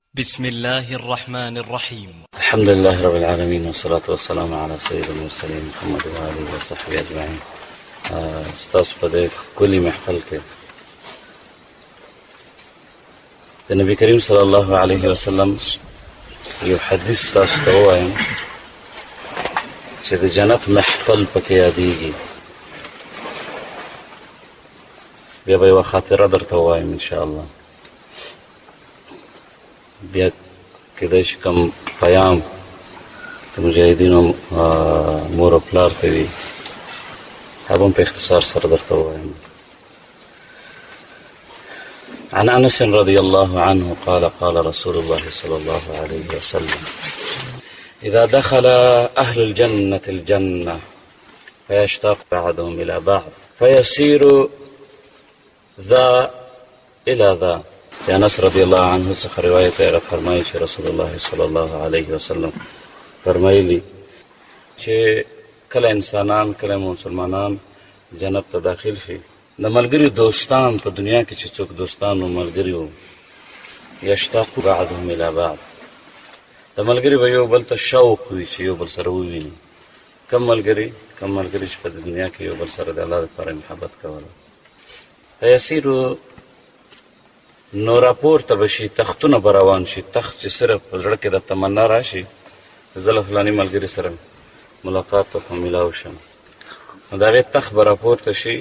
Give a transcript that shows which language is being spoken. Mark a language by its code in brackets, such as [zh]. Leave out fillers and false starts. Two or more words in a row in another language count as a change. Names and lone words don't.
[ar] بسم الله الرحمن الرحيم. الحمد لله رب العالمين والصلاة والسلام على سيد المرسلين محمد وآله وصحبه أجمعين. [ps] ستاسو په دې ښکلي محفل کې د نبي کریم [ar] صلی الله علیه وسلم [ps] یو حدیث تاسو ته ووایم چې د جنت محفل پکې یادېږي. بیا به یوه خاطره درته ووایم [ar] انشاءالله. [ps] بیا کېدای شي کوم پیام د مجاهدینو مور او پلار ته وي هغه هم په اختصار سره درته ووایم. [ar] عن أنس رضي الله عنه قال قال رسول الله صلى الله عليه وسلم إذا دخل أهل الجنة الجنة فيشتاق بعضهم إلى بعض فيسير ذا إلى ذا. [ps] انس [ar] رضی الله عنه [ps] څخه روایت دی، فرمایي چې رسول الله [ar] صلی الله علیه وسلم [ps] فرمایلی چې کله انسانان کله مسلمانان جنت ته داخل شي د ملګري دوستان په دنیا کې چې څوک دوستان او ملګري وو [ar] یشتاق بعضهم الى بعض [ps] د ملګري به یو بل ته شوق وي چې یو بل سره وویني. کم ملګري چې په دنیا کې یو بل سره د الله لپاره محبت کوله. فیسیرو نو راپورته به شي، تختونه به روان شي. تخت چې صرف په زړه کې د تمنا راشي زه له فلاني ملګري سره ملاقات ته میلاو شم، نو د هغې تخت به راپورته شي.